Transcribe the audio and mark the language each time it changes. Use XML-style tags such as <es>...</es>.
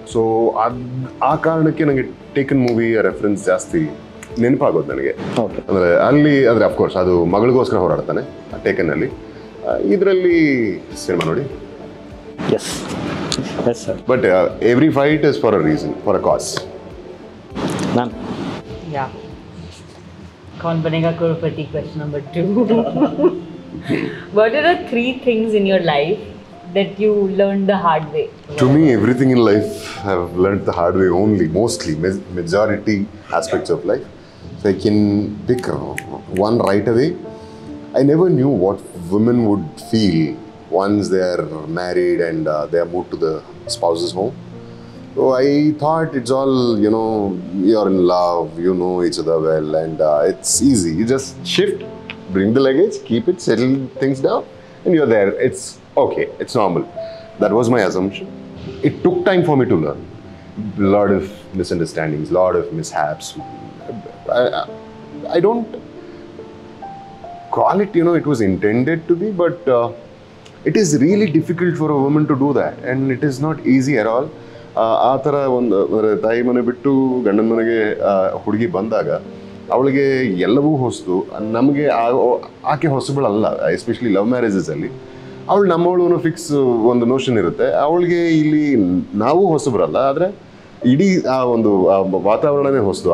<kn>So ಆ ಕಾರಣಕ್ಕೆ ನನಗೆ ಟೇಕನ್ ಮೂವಿ ರೆಫರೆನ್ಸ್ ಜಾಸ್ತಿ ನೆನಪಾಗೋದು ನನಗೆ. ಅಂದರೆ ಅಲ್ಲಿ ಅಂದರೆ ಅಫ್ಕೋರ್ಸ್ ಅದು ಮಗಳಿಗೋಸ್ಕರ ಹೋರಾಡ್ತಾನೆ ಟೇಕನ್ನಲ್ಲಿ. ಇದರಲ್ಲಿ ಸಿನಿಮಾ ನೋಡಿ,</kn> <en>Yes yes sir. But every fight is for a reason, for a cause.</en> <kn>ನಾನು</kn> <en>Yeah. Kaun Banega Crorepati question number 2. What are the 3 things in your life that you learned the hard way? To me, everything in life I've learned the hard way only, mostly, majority aspects of life. So I can pick one right away. I never knew what women would feel once they are married and they are moved to the spouse's home. So I thought it's all, you're in love, you know each other well, and it's easy. You just shift, bring the luggage, keep it, settle things down, and you're there. It's okay, it's normal. That was my assumption. It took time for me to learn. A lot of misunderstandings, a lot of mishaps. I don't call it, it was intended to be, but it is really difficult for a woman to do that, and it is not easy at all.</en> <kn>ಆ ಥರ ಒಂದು ತಾಯಿ ಮನೆ ಬಿಟ್ಟು ಗಂಡನ ಮನೆಗೆ ಹುಡುಗಿ ಬಂದಾಗ ಅವಳಿಗೆ ಎಲ್ಲವೂ ಹೊಸದು. ನಮಗೆ ಆಕೆ ಹೊಸಬಳಲ್ಲ, ಎಸ್ಪೆಷಲಿ ಲವ್ ಮ್ಯಾರೇಜಸಲ್ಲಿ ಅವಳು ನಮ್ಮವಳು ಫಿಕ್ಸ್ ಒಂದು ನೋಷನ್ ಇರುತ್ತೆ. ಅವಳಿಗೆ ಇಲ್ಲಿ ನಾವು ಹೊಸಬರಲ್ಲ, ಆದರೆ ಇಡೀ ಆ ಒಂದು ವಾತಾವರಣನೇ ಹೊಸದು.</kn>